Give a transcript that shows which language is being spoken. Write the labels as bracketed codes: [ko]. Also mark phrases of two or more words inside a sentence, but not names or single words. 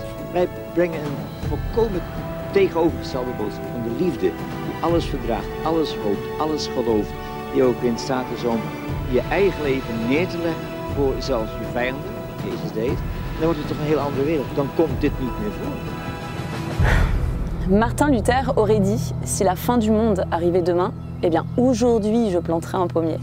[nl] Wij brengen een volkomen tegenovergestelde boodschap van de liefde, die alles verdraagt, alles hoopt, alles gelooft, die ook in staat is om je eigen leven neer te leggen voor zelfs je vijanden, wat Jezus deed. Dan wordt het toch een heel andere wereld. Dan komt dit niet meer voor. [fr] Martin Luther aurait dit, si la fin du monde arrivait demain, eh bien aujourd'hui je planterai un pommier.